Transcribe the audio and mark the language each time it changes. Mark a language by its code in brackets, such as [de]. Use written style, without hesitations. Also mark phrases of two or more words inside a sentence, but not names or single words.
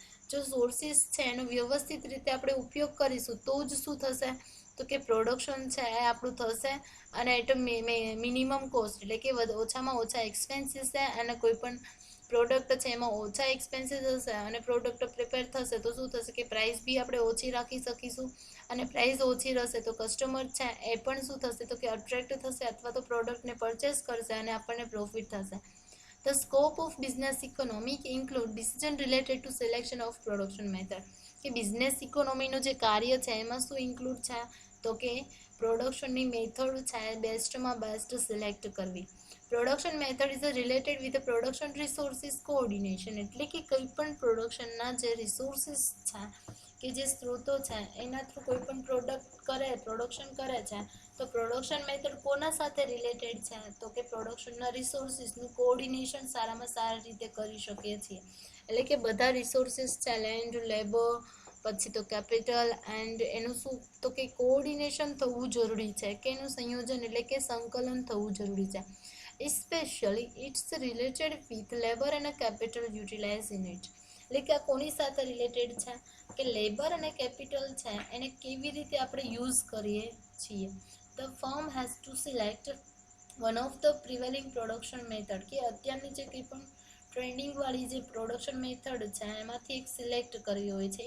[gu] જો સોર્સિસ છે એનો વ્યવસ્થિત રીતે આપણે ઉપયોગ કરીશું તો જ શું થશે તો કે પ્રોડક્શન છે એ આપણું થશે, અને [en] at minimum cost, [gu] એટલે કે ઓછામાં ઓછા એક્સપેન્સીસ છે અને કોઈ પણ પ્રોડક્ટ છે એમાં ઓછા એક્સપેન્સીસ હશે અને પ્રોડક્ટ પ્રિપેર થશે તો શું થશે કે પ્રાઇસ બી આપણે ઓછી રાખી શકીશું, અને પ્રાઇસ ઓછી રહેશે તો કસ્ટમર છે એ પણ શું થશે તો કે અટ્રેક્ટ થશે અથવા તો પ્રોડક્ટને પરચેસ કરશે અને આપણને પ્રોફિટ થશે. [en] The scope of business economic include decision related to selection of production method, [gu] કે બિઝનેસ ઇકોનોમીનું જે કાર્ય છે એમાં શું ઇન્ક્લુડ છે તો કે પ્રોડક્શનની મેથડ છે બેસ્ટમાં બેસ્ટ સિલેક્ટ કરવી. [en] production method is related with production resources coordination, [gu] એટલે કે કંઈ પણ પ્રોડક્શનના જે રિસોર્સિસ છે કે જે સ્ત્રોતો છે એના થ્રુ કોઈ પણ પ્રોડક્શન કરે છે તો [en] production method [gu] કોના સાથે રિલેટેડ છે તો કે પ્રોડક્શનના રિસોર્સિસનું કોઓર્ડિનેશન સારામાં સારી રીતે કરી શકીએ છીએ, એટલે કે બધા રિસોર્સિસ છે લેન્ડ, લેબર, પછી તો કેપિટલ એન્ડ એનું શું તો કે કોઓર્ડિનેશન થવું જરૂરી છે, કે એનું સંયોજન એટલે કે સંકલન થવું જરૂરી છે. [en] Especially it's related with labor and capital utilized in it, [gu] એટલે કે આ કોની સાથે રિલેટેડ છે કે લેબર અને કેપિટલ છે એને કેવી રીતે આપણે યુઝ કરીએ છીએ. [en] the firm has to select one of the prevailing production method, [gu] કે અત્યારની જે કંઈ પણ ટ્રેન્ડિંગવાળી જે [en] production method [gu] છે એમાંથી એક સિલેક્ટ કરવી હોય છે.